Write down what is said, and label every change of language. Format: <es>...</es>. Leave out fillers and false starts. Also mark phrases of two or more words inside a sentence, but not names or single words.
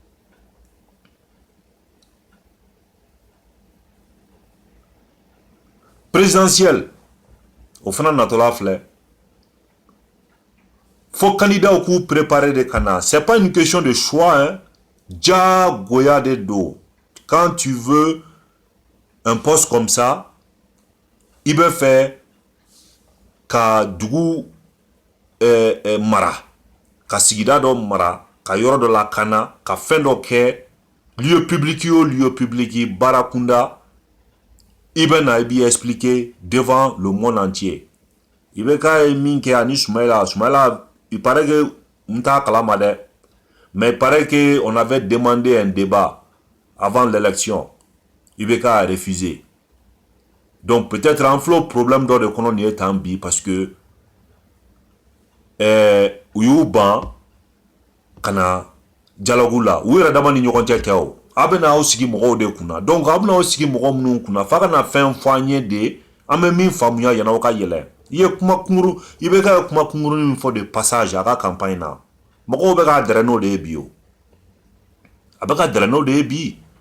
<fr>présidentielle</fr> <bm>o fana natɔla filɛ</bm> <fr>faut candidat k'u préparer</fr> <bm>de kana</bm> <fr>c'est pas une question de choix hein</fr> <bm>diyagoya de do</bm> <fr>quand tu veux un poste comme ça</fr> <bm>i bɛ fɛ ka dugu mara ka sigida dɔ mara ka yɔrɔ dɔ lakana ka fɛn dɔ kɛ</bm> <fr>lieu public</fr> <bm>o</bm> <fr>lieu public</fr> <bm>baara kunda i bɛ na i b'i expliquer</bm> <fr>devant le monde entier</fr> <bm>i bɛ k'a ye min kɛ ani Soumaïla</bm> <fr>il paraît que</fr> <bm>n t'a kalama dɛ</bm> <fr>mais il paraît que on avait demandé un débat avant l'élection</fr> <bm>i bɛ k'a</bm> <fr>refusé donc peut-être</fr> <bm>an filɛ problème dɔ de kɔnɔ nin ye tan bi</bm> <fr>parce que</fr> <bm>u y'u ban ka na dialogue la u yɛrɛ dama ni ɲɔgɔn cɛ kɛ o a bɛ n'aw sigi mɔgɔw de kunna donc a bɛ n'aw sigi mɔgɔ minnu kunna f'a ka na fɛn fɔ an ye de an bɛ min faamuya yan'aw ka yɛlɛ i ye kuma kunkuru i bɛ ka kuma kunkurunin min fɔ</bm> <fr>de passage</fr> <bm>a ka campagne na mɔgɔw bɛ k'a dɛrɛ n'o de ye bi o a bɛ ka dɛrɛ n'o de ye bi</bm>